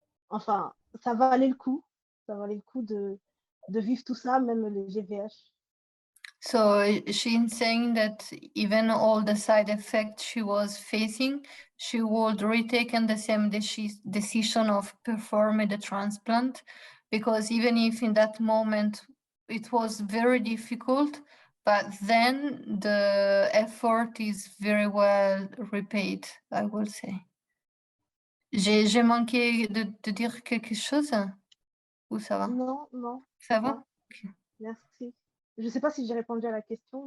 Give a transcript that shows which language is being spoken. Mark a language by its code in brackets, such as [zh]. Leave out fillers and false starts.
[fr] Enfin, ça valait le coup. Ça valait le coup de vivre tout ça, même les GVH. [en] So she's saying that even all the side effects she was facing, she would retake the same decision of performing the transplant, because even if in that moment it was very difficult, but then the effort is very well repaid, I will say. [fr] J'ai manqué de dire quelque chose ou ça va? Non, non. Ça va? Okay. Merci. Je ne sais pas si j'ai répondu à la question.